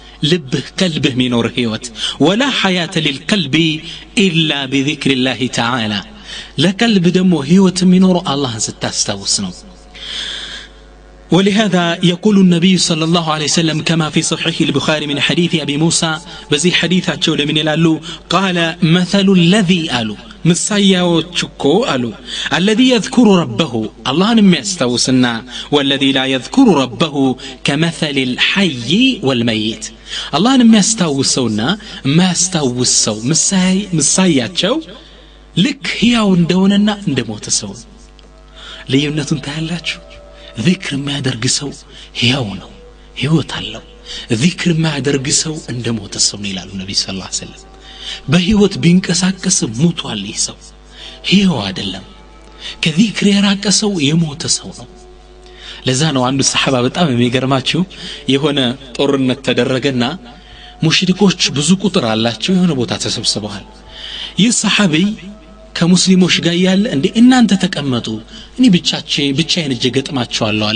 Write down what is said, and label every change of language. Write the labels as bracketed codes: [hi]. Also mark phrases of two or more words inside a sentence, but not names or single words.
[am] ልብህ ቀልብህ ሚኖር ህይወት [ar] ولا حياة للقلب الا بذكر الله تعالى [am] ለቀልብ ደግሞ ህይወት ሚኖር አላህን ስታስታውስ ነው [ar] ولهذا يقول النبي صلى الله عليه وسلم كما في صحيح البخاري من حديث أبي موسى بزي حديثاቸው [am] ለምን ይላሉ [ar] قال مثل الذي قالوا [am] ምሳያዎቹኮ አሉ [ar] الذي يذكر ربه [am] አላህን የሚያስታውስና [ar] والذي لا يذكر ربه كمثل الحي والميت [am] አላህን የሚያስታውሰውና የማያስታውሰው ምሳያቸው ልክ ሕያው እንደሆነና እንደሞተ ሰው ልዩነቱን ታያላችሁ ذكر ما ያደርግ ሰው ሕያው ነው ህይወት አለው ذكر ما ያደርግ ሰው እንደሞተ ሰው ነው ይላሉ ነብዩ ሰለላሁ ዐለይሂ ወሰለም በህይወት ቢንቀሳቀስ ሞቷል ይህ ሰው ሕያው አይደለም ከذكر የራቀ ሰው የሞተ ሰው ነው ለዛ ነው አንዱ ሰሃባ በጣም የሚገርማችሁ የሆነ ጦርነት ተደረገና ሙሽሪኮች ብዙ ቁጥር አላቸው የሆነ ቦታ ተሰብስበዋል ይህ ሰሃቢ ከሙስሊሞች ጋር ያለ እንዴ እናንተ ተቀመጡ እኔ ብቻዬን እጄ ገጥማቸዋለሁ አለ